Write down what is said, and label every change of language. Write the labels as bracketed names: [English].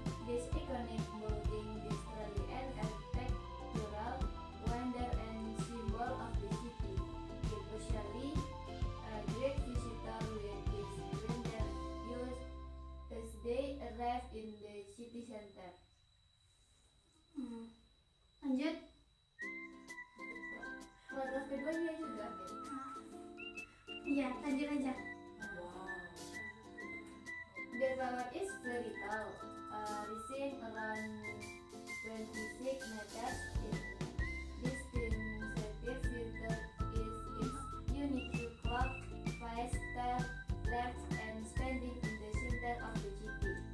[English] This iconic building is truly an architectural wonder and symbol of the city. It usually a great visitor with its splendor views as they arrive in the city center. [Indonesian] Lanjut. Paragraf keduanya juga, Miss. Iya, lanjut aja. [English] The tower is very tall, rising around 26 meters in distance. The feature is its unique clock face style, large and standing in the center of the city.